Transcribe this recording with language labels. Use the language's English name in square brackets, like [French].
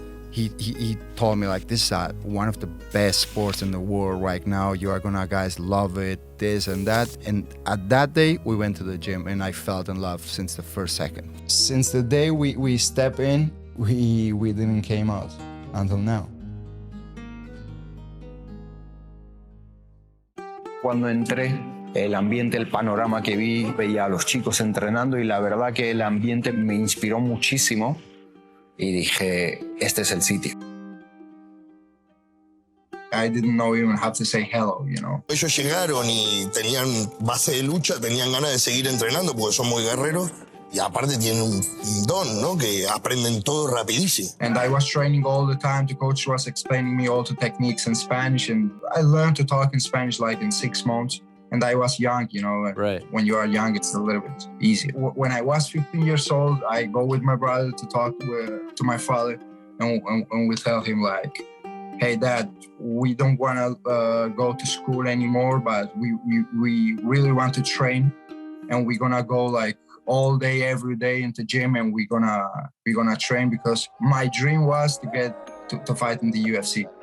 [English] He told me this is one of the best sports in the world right now. You are gonna guys love it, this and that. And at that day, we went to the gym and I fell in love since the first second. Since the day we step in, we didn't came out until now. [Spanish] Cuando entré, el ambiente, el panorama que vi, veía a los chicos entrenando y la verdad que el ambiente me inspiró muchísimo y dije, este es el sitio. [English] I didn't know even how to say hello, [Spanish] Ellos llegaron y tenían base de lucha, tenían ganas de seguir entrenando porque son muy guerreros y aparte tienen un don, ¿no? Que aprenden todo rapidísimo. [English] And I was training all the time. The coach was explaining me all the techniques in Spanish, and I learned to talk in Spanish in 6 months. And I was young, Right. When you are young, it's a little bit easy. When I was 15 years old, I go with my brother to talk to my father, and we tell him hey, Dad, we don't want to go to school anymore, but we really want to train, and we're gonna go all day, every day into gym, and we're gonna train, because my dream was to get to fight in the UFC.